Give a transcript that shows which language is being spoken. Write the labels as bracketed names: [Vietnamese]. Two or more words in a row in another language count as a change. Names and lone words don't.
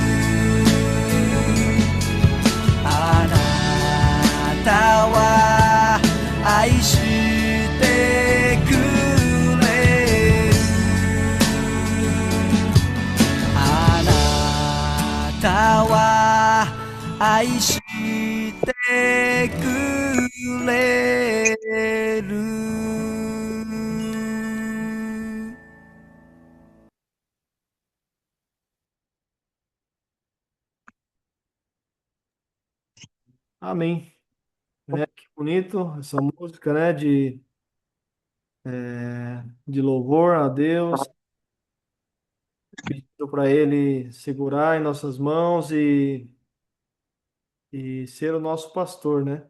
[Japanese] あなたは愛してくれる。あなたは愛してくれる。 [Portuguese] Amém. Né? Que bonito essa música, né? De louvor a Deus, pedindo para Ele segurar em nossas mãos e ser o nosso pastor, né?